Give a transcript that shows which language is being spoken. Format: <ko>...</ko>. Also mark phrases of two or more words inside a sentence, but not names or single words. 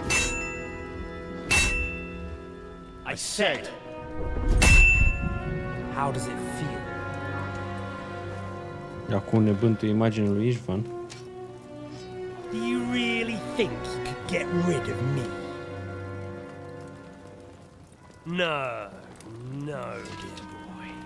<en>I said. How does it feel?</en> <ro>Acum ne bântuie imaginea lui Istvan.</ro> <en>Do you really think you could get rid of me? No, dear boy.</en>